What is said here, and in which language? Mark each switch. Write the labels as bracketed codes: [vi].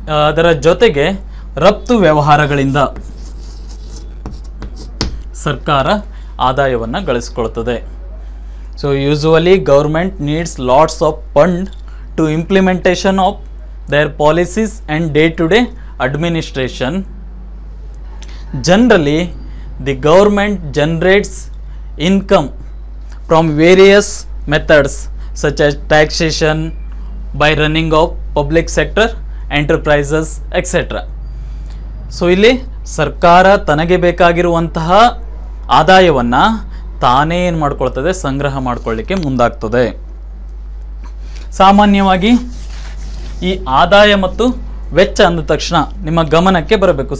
[kn] ಅದರ ಜೊತೆಗೆ ರಫ್ತು ವ್ಯವಹಾರಗಳಿಂದ ಸರ್ಕಾರ ಆದಾಯವನ್ನು ಗಳಿಸಿಕೊಳ್ತದೆ. [en] So usually government needs lots of fund to implementation of their policies and day to day administration. Generally, the government generates income from various methods such as taxation, by running of public sector enterprises, etc. [kn] So ಇಲ್ಲಿ ಸರ್ಕಾರ ತನಗೆ ಬೇಕಾಗಿರುವಂತಹ ಆದಾಯವನ್ನು ತಾನೇ ಏನು ಮಾಡ್ಕೊಳ್ತದೆ, ಸಂಗ್ರಹ ಮಾಡ್ಕೊಳ್ಳಿಕ್ಕೆ ಮುಂದಾಗ್ತದೆ. ಸಾಮಾನ್ಯವಾಗಿ ಈ ಆದಾಯ ಮತ್ತು ವೆಚ್ಚ ಅಂದ ತಕ್ಷಣ ನಿಮ್ಮ ಗಮನಕ್ಕೆ ಬರಬೇಕು.